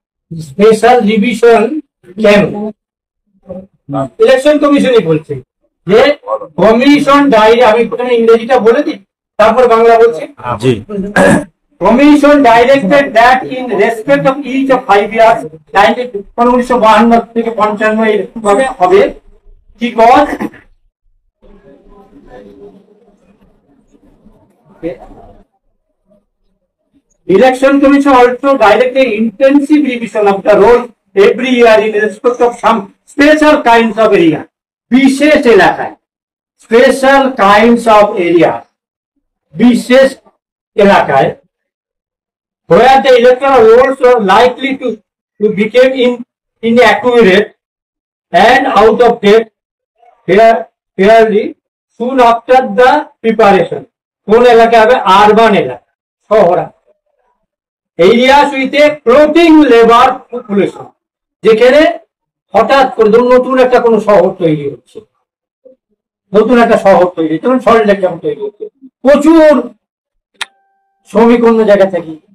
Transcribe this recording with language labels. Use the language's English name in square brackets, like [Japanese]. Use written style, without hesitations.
[Bangla] Special division কেন? Election কমিশনই বলছে যে কমিশন ডাইরেক্ট, আমি প্রথমে ইংরেজিটা বলে দিই তারপর বাংলা বলছি। [English] Commission directed that in respect of each of 5 years, [Bangla] 1952 থেকে 55 এভাবে হবে, [English] কি cause Election Commission also directed intensive revision of the role every year in respect of some special kinds of area. [Bangla] বিশেষ এলাকায়, [English] special kinds of area, বিশেষ এলাকায়, where the electoral rolls were likely to become inaccurate and out of date fairly soon after the preparation. [Bangla] কোন এলাকা হবে? Urban এলাকা, শহর, [English] areas with a floating labor population, [Bangla] যেখানে হঠাৎ করে নতুন একটা কোন শহর তৈরি হচ্ছে, নতুন একটা শহর তৈরি, যেমন সল্টলেক যেমন তৈরি হচ্ছে, প্রচুর শ্রমিক অন্য জায়গা থেকে,